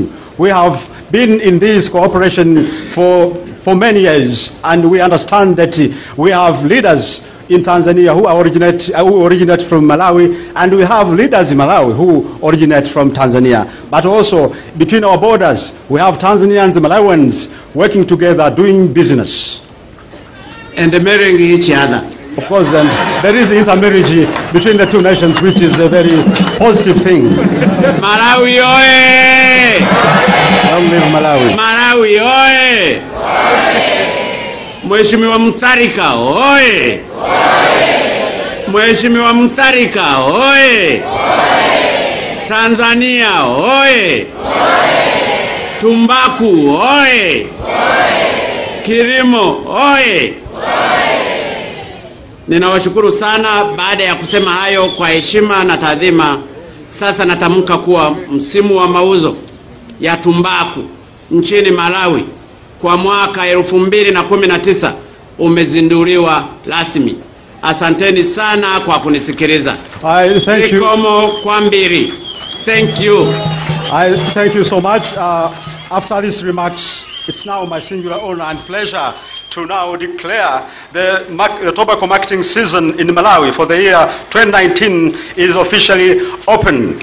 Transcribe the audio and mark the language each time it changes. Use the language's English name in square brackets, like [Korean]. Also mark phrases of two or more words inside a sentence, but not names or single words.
[English] We have been in this cooperation for many years, and we understand that we have leaders in Tanzania who originate from Malawi, and we have leaders in Malawi who originate from Tanzania. But also between our borders, we have Tanzanians and Malawians working together, doing business and marrying each other. Of course, and there is intermarriage between the two nations, which is a very positive thing. [Swahili] Malawi oye! [English] Long live Malawi. [Swahili] Malawi oye! Mheshimiwa Mutharika oye! Mheshimiwa Mutharika oye! Tanzania oye! Tumbaku oye! Kilimo oye! Ninawashukuru sana. Baada ya kusema hayo kwa heshima na taadhima, sasa natamka kuwa msimu wa mauzo ya tumbaku nchini Malawi kwa mwaka 2019 umezinduliwa rasmi. Asanteni sana kwa kunisikiliza. [Nyanja] Ikomo Kwambiri. [English] Thank you. Thank you so much. After these remarks, it's now my singular honor and pleasure to now declare the tobacco marketing season in Malawi for the year 2019 is officially open.